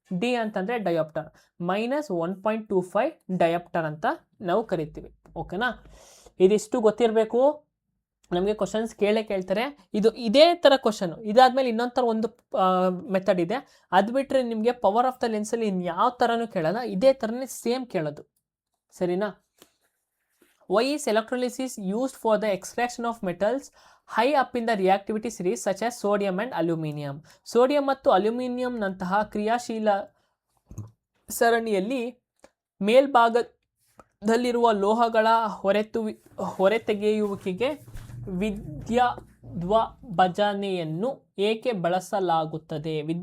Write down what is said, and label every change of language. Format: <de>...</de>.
<kn>D ಅಂತಂದರೆ dioptre, -1.25 dioptre ಅಂತ ನಾವು ಕರಿತೀವಿ. ಓಕೆನಾ. ಇದಿಷ್ಟು ಗೊತ್ತಿರಬೇಕು. ನಮಗೆ ಕ್ವಶನ್ಸ್ ಕೇಳ್ತಾರೆ. ಇದೇ ಥರ ಕ್ವಶನು ಇದಾದಮೇಲೆ ಇನ್ನೊಂದು ಥರ ಒಂದು ಮೆಥಡ್ ಇದೆ. ಅದು ಬಿಟ್ಟರೆ ನಿಮಗೆ ಪವರ್ ಆಫ್ ದ ಲೆನ್ಸಲ್ಲಿ ಇನ್ಯಾವ ಥರನೂ ಕೇಳಲ್ಲ, ಇದೇ ಥರನೇ ಸೇಮ್ ಕೇಳೋದು. ಸರಿನಾ.</kn> <en>Why is electrolysis used for the extraction of metals high up in the reactivity series such as sodium and aluminum?</en> <kn>Sodium ಮತ್ತು ಅಲ್ಯೂಮಿನಿಯಂನಂತಹ ಕ್ರಿಯಾಶೀಲ ಸರಣಿಯಲ್ಲಿ ಮೇಲ್ಭಾಗದಲ್ಲಿರುವ ಲೋಹಗಳ ಹೊರತೆಗೆಯುವಿಕೆಗೆ ವಿದ್ಯುದ್ವಿಭಜನೆಯನ್ನು ಏಕೆ ಬಳಸಲಾಗುತ್ತದೆ?</kn>